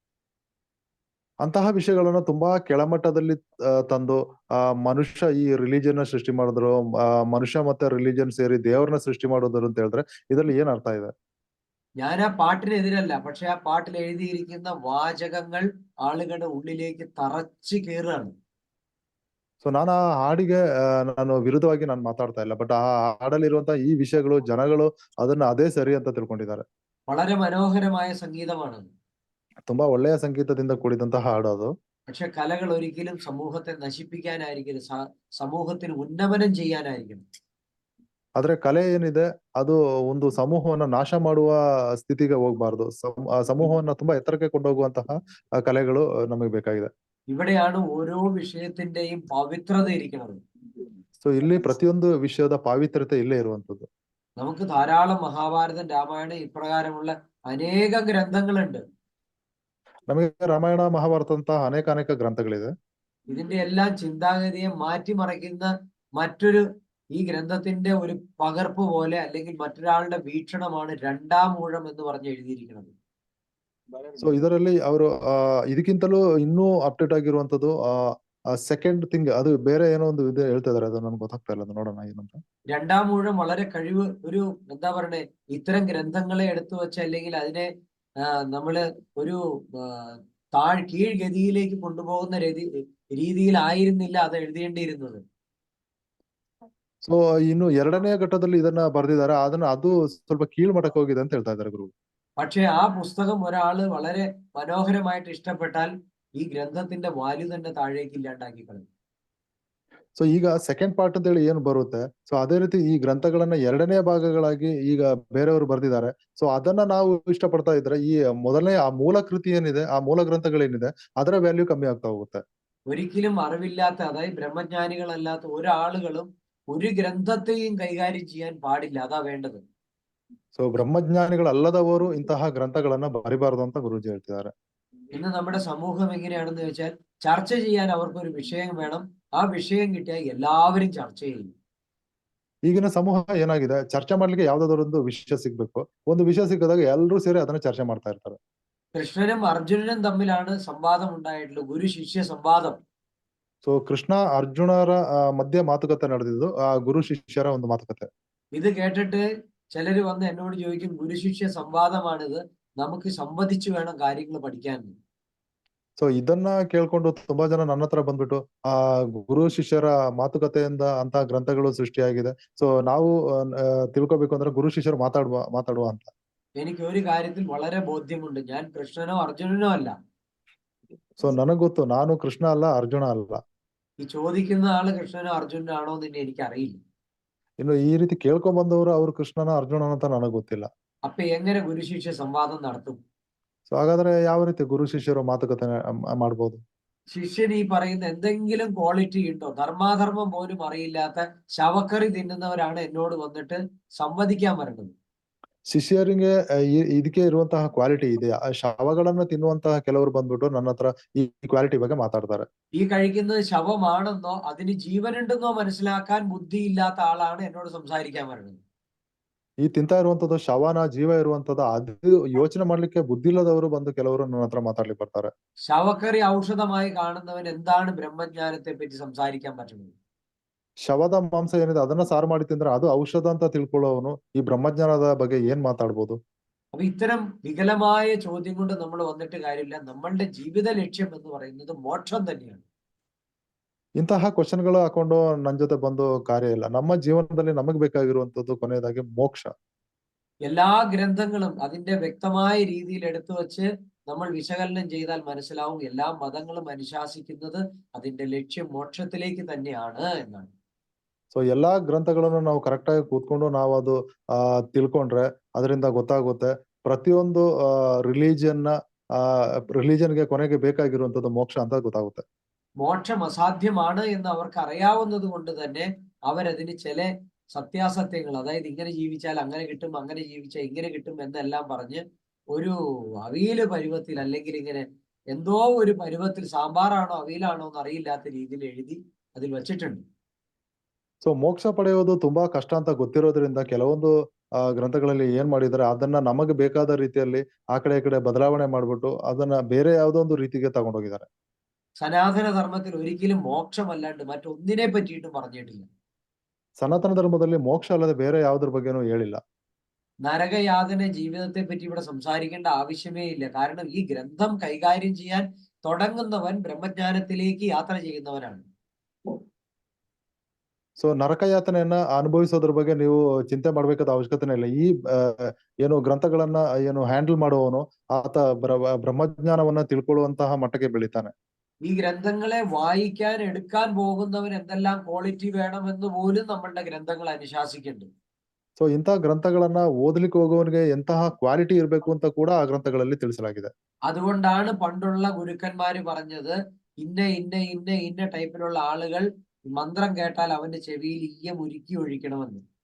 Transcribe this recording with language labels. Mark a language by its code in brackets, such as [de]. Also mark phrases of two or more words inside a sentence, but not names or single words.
[kn] ಅಂತಹ ವಿಷಯಗಳನ್ನ ತುಂಬಾ ಕೆಳಮಟ್ಟದಲ್ಲಿ ತಂದು ಮನುಷ್ಯ ಈ ರಿಲಿಜನ್ ಸೃಷ್ಟಿ ಮಾಡಿದ್ರು, ಮನುಷ್ಯ ಮತ್ತೆ ರಿಲಿಜನ್ ಸೇರಿ ದೇವರನ್ನ ಸೃಷ್ಟಿ ಮಾಡೋದ್ರು ಅಂತ ಹೇಳಿದ್ರೆ ಇದರಲ್ಲಿ ಏನ್ ಅರ್ಥ ಇದೆ? [ml] ഞാൻ ആ പാട്ടിനെതിരല്ല, പക്ഷെ ആ പാട്ടിൽ എഴുതിയിരിക്കുന്ന വാചകങ്ങൾ ആളുകളുടെ ഉള്ളിലേക്ക് തറച്ചു കയറുകയാണ്. [kn] ಸೊ ನಾನು ಆ ಹಾಡಿಗೆ ನಾನು ವಿರುದ್ಧವಾಗಿ ನಾನು ಮಾತಾಡ್ತಾ ಇಲ್ಲ. ಬಟ್ ಆ ಹಾಡಲ್ಲಿರುವಂತಹ ಈ ವಿಷಯಗಳು ಜನಗಳು ಅದನ್ನ ಅದೇ ಸರಿ ಅಂತ ತಿಳ್ಕೊಂಡಿದ್ದಾರೆ. [ml] വളരെ മനോഹരമായ സംഗീതമാണ്. [kn] ತುಂಬಾ ಒಳ್ಳೆಯ ಸಂಗೀತದಿಂದ ಕೂಡಿದಂತಹ ಹಾಡು ಅದು. [ml] പക്ഷെ കലകൾ ഒരിക്കലും സമൂഹത്തെ നശിപ്പിക്കാനായിരിക്കും, സമൂഹത്തിന് ഉന്നമനം ചെയ്യാനായിരിക്കണം. [kn] ಆದ್ರೆ ಕಲೆ ಏನಿದೆ ಅದು ಒಂದು ಸಮೂಹವನ್ನ ನಾಶ ಮಾಡುವ ಸ್ಥಿತಿಗೆ ಹೋಗ್ಬಾರ್ದು. ಆ ಸಮೂಹವನ್ನ ತುಂಬಾ ಎತ್ತರಕ್ಕೆ ಕೊಂಡೋಗುವಂತಹ ಕಲೆಗಳು ನಮಗೆ ಬೇಕಾಗಿದೆ. [ml] ഇവിടെയാണ് ഓരോ വിഷയത്തിന്റെയും പവിത്രത ഇരിക്കുന്നത്. [kn] ಸೊ ಇಲ್ಲಿ ಪ್ರತಿಯೊಂದು ವಿಷಯದ ಪಾವಿತ್ರ್ಯತೆ ಇಲ್ಲೇ ಇರುವಂತದ್ದು. [ml] നമുക്ക് ധാരാളം മഹാഭാരതം, രാമായണം ഇപ്രകാരമുള്ള അനേകം ഗ്രന്ഥങ്ങളുണ്ട്. [kn] ನಮಗೆ ರಾಮಾಯಣ ಮಹಾಭಾರತ ಅಂತ ಅನೇಕ ಗ್ರಂಥಗಳಿದೆ. [ml] ഇതിന്റെ എല്ലാം ചിന്താഗതിയെ മാറ്റിമറിക്കുന്ന മറ്റൊരു, ഈ ഗ്രന്ഥത്തിന്റെ ഒരു പകർപ്പ് പോലെ അല്ലെങ്കിൽ മറ്റൊരാളുടെ വീക്ഷണമാണ് രണ്ടാം ഊഴം എന്ന് പറഞ്ഞ് എഴുതിയിരിക്കുന്നത്. [kn] ಸೊ ಇದರಲ್ಲಿ ಅವರು ಇದಕ್ಕಿಂತಲೂ ಇನ್ನೂ ಅಪ್ಡೇಟ್ ಆಗಿರುವಂತದ್ದು [en] second thing, [kn] ಅದು ಬೇರೆ ಏನೋ ಒಂದು ಇದೆ ಹೇಳ್ತಾ ಇದಾರೆ. ಅದು ನನ್ಗೆ ಗೊತ್ತಾಗ್ತಾ ಇಲ್ಲ, ಅದು ನೋಡೋಣ ಏನಂತ. [ml] രണ്ടാം ഊഴം വളരെ കഴിവ്, ഒരു എന്താ പറയണേ, ഇത്തരം ഗ്രന്ഥങ്ങളെ എടുത്തു വെച്ച് അല്ലെങ്കിൽ അതിനെ നമ്മള് ഒരു കീഴ്ഗതിയിലേക്ക് കൊണ്ടുപോകുന്ന രീതിയിലായിരുന്നില്ല അത് എഴുതേണ്ടിയിരുന്നത്. [kn] ಸೊ ಇನ್ನು ಎರಡನೇ ಘಟ್ಟದಲ್ಲಿ ಇದನ್ನ ಬರೆದಿದ್ದಾರೆ, ಅದು ಸ್ವಲ್ಪ ಕೀಳ್ಮಟ್ಟಕ್ಕೆ ಹೋಗಿದೆ ಅಂತ ಹೇಳ್ತಾ ಇದ್ದಾರೆ ಗುರು. [ml] പക്ഷെ ആ പുസ്തകം ഒരാള് വളരെ മനോഹരമായിട്ട് ഇഷ്ടപ്പെട്ടാൽ ഈ ഗ്രന്ഥത്തിന്റെ വാല്യൂ തന്നെ താഴേക്ക് ഇല്ലാണ്ടാക്കി കളയും. [kn] ಸೊ ಈಗ [en] second part [kn] ಅಂತ ಹೇಳಿ ಏನು ಬರುತ್ತೆ, ಸೊ ಅದೇ ರೀತಿ ಈ ಗ್ರಂಥಗಳನ್ನ ಎರಡನೇ ಭಾಗಗಳಾಗಿ ಈಗ ಬೇರೆಯವರು ಬರೆದಿದ್ದಾರೆ. ಸೊ ಅದನ್ನ ನಾವು ಇಷ್ಟಪಡ್ತಾ ಇದ್ರೆ ಈ ಮೊದಲನೇ ಆ ಮೂಲ ಕೃತಿ ಏನಿದೆ, ಆ ಮೂಲ ಗ್ರಂಥಗಳೇನಿದೆ ಅದರ ವ್ಯಾಲ್ಯೂ ಕಮ್ಮಿ ಆಗ್ತಾ ಹೋಗುತ್ತೆ. [ml] ഒരിക്കലും അറിവില്ലാത്ത, അതായത് ബ്രഹ്മജ്ഞാനികളല്ലാത്ത ഒരാളുകളും ഒരു ഗ്രന്ഥത്തെയും കൈകാര്യം ചെയ്യാൻ പാടില്ല. അതാ വേണ്ടത്. [kn] ಸೊ ಬ್ರಹ್ಮಜ್ಞಾನಿಗಳಲ್ಲದವರು ಇಂತಹ ಗ್ರಂಥಗಳನ್ನ ಬರಿಬಾರದು ಅಂತ ಗುರೂಜಿ ಹೇಳ್ತಿದ್ದಾರೆ. [ml] ഇന്ന് നമ്മുടെ സമൂഹം എങ്ങനെയാണെന്ന് ചോദിച്ചാൽ, ചർച്ച ചെയ്യാൻ അവർക്കൊരു വിഷയം വേണം. ആ വിഷയം കിട്ടിയാൽ എല്ലാവരും ചർച്ച ചെയ്യും. [kn] ಈಗಿನ ಸಮೂಹ ಏನಾಗಿದೆ, ಚರ್ಚೆ ಮಾಡ್ಲಿಕ್ಕೆ ಯಾವ್ದಾದ್ರು ವಿಷಯ ಸಿಗ್ಬೇಕು. ಒಂದು ವಿಷಯ ಸಿಕ್ಕಿದಾಗ ಎಲ್ಲರೂ ಸೇರಿ ಅದನ್ನ ಚರ್ಚೆ ಮಾಡ್ತಾ ಇರ್ತಾರೆ. [ml] കൃഷ്ണനും അർജുനനും തമ്മിലാണ് സംവാദം ഉണ്ടായിട്ടുള്ളത്, ഗുരു ശിഷ്യ സംവാദം. [kn] ಸೊ ಕೃಷ್ಣ ಅರ್ಜುನರ ಮಧ್ಯೆ ಮಾತುಕತೆ ನಡೆದಿದ್ದು ಆ ಗುರು ಶಿಷ್ಯರ ಒಂದು ಮಾತುಕತೆ. [ml] ഇത് കേട്ടിട്ട് ചിലര് വന്ന് എന്നോട് ചോദിക്കും, ഗുരു ശിഷ്യ സംവാദമാണിത്, നമുക്ക് സംവദിച്ചു വേണം കാര്യങ്ങൾ പഠിക്കാൻ. [kn] ಸೊ ಇದನ್ನ ಕೇಳ್ಕೊಂಡು ತುಂಬಾ ಜನ ನನ್ನ ಹತ್ರ ಬಂದ್ಬಿಟ್ಟು ಆ ಗುರು ಶಿಷ್ಯರ ಮಾತುಕತೆಯಿಂದ ಅಂತ ಗ್ರಂಥಗಳು ಸೃಷ್ಟಿಯಾಗಿದೆ, ಸೊ ನಾವು ತಿಳ್ಕೊಬೇಕು ಅಂದ್ರೆ ಗುರು ಶಿಷ್ಯರು ಮಾತಾಡುವ ಅಂತ. [ml] എനിക്ക് ഒരു കാര്യത്തിൽ വളരെ ബോധ്യമുണ്ട്, ഞാൻ കൃഷ്ണനോ അർജുനനോ അല്ല. [kn] ಸೊ ನನಗ್ ಗೊತ್ತು, ನಾನು ಕೃಷ್ಣ ಅಲ್ಲ, ಅರ್ಜುನ ಅಲ್ಲ. [ml] ഈ ചോദിക്കുന്ന ആള് കൃഷ്ണനോ അർജുനനോ ആണോ എന്ന് എനിക്ക് അറിയില്ല. [kn] ಇನ್ನು ಈ ರೀತಿ ಕೇಳ್ಕೊಂಡ್ ಬಂದವರು ಅವ್ರು ಕೃಷ್ಣನ ಅರ್ಜುನ ಅಂತ ನನಗ್ ಗೊತ್ತಿಲ್ಲ. [ml] അപ്പൊ എങ്ങനെ ഗുരു ശിഷ്യ സംവാദം നടത്തും? [kn] ಸೊ ಹಾಗಾದ್ರೆ ಯಾವ ರೀತಿ ಗುರು ಶಿಷ್ಯರು ಮಾತುಕತೆ ಮಾಡ್ಬೋದು? [ml] ശിഷ്യൻ ഈ പറയുന്ന എന്തെങ്കിലും ക്വാളിറ്റി ഉണ്ടോ? ധർമാധർമ്മം പോലും അറിയില്ലാത്ത ശവക്കറി തിന്നുന്നവരാണ് എന്നോട് വന്നിട്ട് സംവദിക്കാൻ വരേണ്ടത്. [kn] ಶಿಷ್ಯರಿಗೆ ಇದಕ್ಕೆ ಇರುವಂತಹ ಕ್ವಾಲಿಟಿ ಇದೆಯಾ? ಶವಗಳನ್ನ ತಿನ್ನುವಂತಹ ಕೆಲವರು ಬಂದ್ಬಿಟ್ಟು ನನ್ನ ಹತ್ರ ಈ ಕ್ವಾಲಿಟಿ ಬಗ್ಗೆ ಮಾತಾಡ್ತಾರೆ. [ml] ഈ കഴിക്കുന്നത് ശവമാണെന്നോ അതിന് ജീവനുണ്ടെന്നോ മനസ്സിലാക്കാൻ ബുദ്ധിയില്ലാത്ത ആളാണ് എന്നോട് സംസാരിക്കാൻ വരുന്നത്. [kn] ಈ ತಿಂತಾ ಇರುವಂತದ್ದು ಶವನ, ಜೀವ ಇರುವಂತದ್ದು, ಅದು ಯೋಚನೆ ಮಾಡ್ಲಿಕ್ಕೆ ಬುದ್ಧಿ ಇಲ್ಲದವರು ಬಂದು ಕೆಲವರು ನನ್ನ ಹತ್ರ ಮಾತಾಡ್ಲಿಕ್ಕೆ ಬರ್ತಾರೆ. [ml] ശവക്കറി ഔഷധമായി കാണുന്നവൻ എന്താണ് ബ്രഹ്മജ്ഞാനത്തെ പറ്റി സംസാരിക്കാൻ പറ്റുന്നത്? [kn] ಶವದ ಮಾಂಸ ಏನಿದೆ ಅದನ್ನ ಸಾರು ಮಾಡಿ ತಿಂದ್ರೆ ಅದು ಔಷಧ ಅಂತ ತಿಳ್ಕೊಳ್ಳೋವನು ಈ ಬ್ರಹ್ಮಜ್ಞಾನದ ಬಗ್ಗೆ ಏನ್ ಮಾತಾಡ್ಬೋದು? [ml] അപ്പൊ ഇത്തരം വികലമായ ചോദ്യം കൊണ്ട് നമ്മൾ വന്നിട്ട് കാര്യമില്ല. നമ്മളുടെ ജീവിത ലക്ഷ്യം എന്ന് പറയുന്നത് മോക്ഷം തന്നെയാണ്. [kn] ಇಂತಹ ಕ್ವಶನ್ಗಳು ಹಾಕೊಂಡು ನನ್ ಜೊತೆ ಬಂದು ಕಾರ್ಯ ಇಲ್ಲ. ನಮ್ಮ ಜೀವನದಲ್ಲಿ ನಮಗ್ ಬೇಕಾಗಿರುವಂತದ್ದು ಕೊನೆಯದಾಗಿ ಮೋಕ್ಷ. [ml] എല്ലാ ഗ്രന്ഥങ്ങളും അതിന്റെ വ്യക്തമായ രീതിയിൽ എടുത്തു വച്ച് നമ്മൾ വിശകലനം ചെയ്താൽ മനസ്സിലാവും, എല്ലാ മതങ്ങളും അനുശാസിക്കുന്നത് അതിന്റെ ലക്ഷ്യം മോക്ഷത്തിലേക്ക് തന്നെയാണ് എന്നാണ്. [kn] ಸೊ ಎಲ್ಲಾ ಗ್ರಂಥಗಳನ್ನು ನಾವು ಕರೆಕ್ಟ್ ಆಗಿ ಕೂತ್ಕೊಂಡು ನಾವು ಅದು ತಿಳ್ಕೊಂಡ್ರೆ ಅದರಿಂದ ಗೊತ್ತಾಗುತ್ತೆ ಪ್ರತಿಯೊಂದು ರಿಲಿಜನ್ಗೆ ಕೊನೆಗೆ ಬೇಕಾಗಿರುವಂತದ್ದು ಮೋಕ್ಷ ಅಂತ ಗೊತ್ತಾಗುತ್ತೆ. [ml] മോക്ഷം അസാധ്യമാണ് എന്ന് അവർക്ക് അറിയാവുന്നത് കൊണ്ട് തന്നെ അവരതിന് ചില സത്യാസത്യങ്ങൾ, അതായത് ഇങ്ങനെ ജീവിച്ചാൽ അങ്ങനെ കിട്ടും, അങ്ങനെ ജീവിച്ചാൽ ഇങ്ങനെ കിട്ടും എന്നെല്ലാം പറഞ്ഞ് ഒരു അവിയല് പരുവത്തിൽ, അല്ലെങ്കിൽ ഇങ്ങനെ എന്തോ ഒരു പരുവത്തിൽ, സാമ്പാറാണോ അവിയലാണോ എന്ന് അറിയില്ലാത്ത രീതിയിൽ എഴുതി അതിൽ വച്ചിട്ടുണ്ട്. [kn] ಸೊ ಮೋಕ್ಷ ಪಡೆಯೋದು ತುಂಬಾ ಕಷ್ಟ ಅಂತ ಗೊತ್ತಿರೋದ್ರಿಂದ ಕೆಲವೊಂದು ಗ್ರಂಥಗಳಲ್ಲಿ ಏನ್ ಮಾಡಿದ್ದಾರೆ, ಅದನ್ನ ನಮಗೆ ಬೇಕಾದ ರೀತಿಯಲ್ಲಿ ಆ ಕಡೆ ಈ ಕಡೆ ಬದಲಾವಣೆ ಮಾಡ್ಬಿಟ್ಟು ಅದನ್ನ ಬೇರೆ ಯಾವುದೋ ಒಂದು ರೀತಿಗೆ ತಗೊಂಡೋಗಿದ್ದಾರೆ. [ml] സനാതന ധർമ്മത്തിൽ ഒരിക്കലും മോക്ഷമല്ലാണ്ട് മറ്റൊന്നിനെ പറ്റിയിട്ടും പറഞ്ഞിട്ടില്ല. [kn] ಸನಾತನ ಧರ್ಮದಲ್ಲಿ ಮೋಕ್ಷ ಅಲ್ಲದೆ ಬೇರೆ ಯಾವುದ್ರ ಬಗ್ಗೆನೂ ಹೇಳಿಲ್ಲ. [ml] നരകയാതന ജീവിതത്തെ പറ്റി ഇവിടെ സംസാരിക്കേണ്ട ആവശ്യമേ ഇല്ല. കാരണം ഈ ഗ്രന്ഥം കൈകാര്യം ചെയ്യാൻ തുടങ്ങുന്നവൻ ബ്രഹ്മജ്ഞാനത്തിലേക്ക് യാത്ര ചെയ്യുന്നവനാണ്. [kn] ಸೊ ನರಕಯಾತನೆಯನ್ನ ಅನುಭವಿಸೋದ್ರ ಬಗ್ಗೆ ನೀವು ಚಿಂತೆ ಮಾಡ್ಬೇಕಾದ ಅವಶ್ಯಕತೆ ಇಲ್ಲ. ಈ ಏನು ಗ್ರಂಥಗಳನ್ನ ಏನು ಹ್ಯಾಂಡಲ್ ಮಾಡುವವನು ಆತ ಬ್ರಹ್ಮಜ್ಞಾನವನ್ನ ತಿಳ್ಕೊಳ್ಳುವಂತಹ ಮಟ್ಟಕ್ಕೆ ಬೆಳಿತಾನೆ. [ml] ഈ ഗ്രന്ഥങ്ങളെ വായിക്കാൻ എടുക്കാൻ പോകുന്നവൻ എന്തെല്ലാം ക്വാളിറ്റി വേണമെന്ന് പോലും നമ്മളുടെ ഗ്രന്ഥങ്ങൾ അനുശാസിക്കുന്നുണ്ട്. [kn] ಸೊ ಇಂತಹ ಗ್ರಂಥಗಳನ್ನ ಓದಲಿಕ್ಕೆ ಹೋಗುವವನಿಗೆ ಎಂತಹ ಕ್ವಾಲಿಟಿ ಇರಬೇಕು ಅಂತ ಕೂಡ ಆ ಗ್ರಂಥಗಳಲ್ಲಿ ತಿಳಿಸಲಾಗಿದೆ. [ml] അതുകൊണ്ടാണ് പണ്ടുള്ള ഗുരുക്കന്മാര് പറഞ്ഞത് ഇന്ന ഇന്ന ഇന്ന ഇന്ന ടൈപ്പിലുള്ള ആളുകൾ മന്ത്രം കേട്ടാൽ അവന്റെ ചെവിയിൽ ഈയം ഉരുക്കി ഒഴിക്കണമെന്ന്.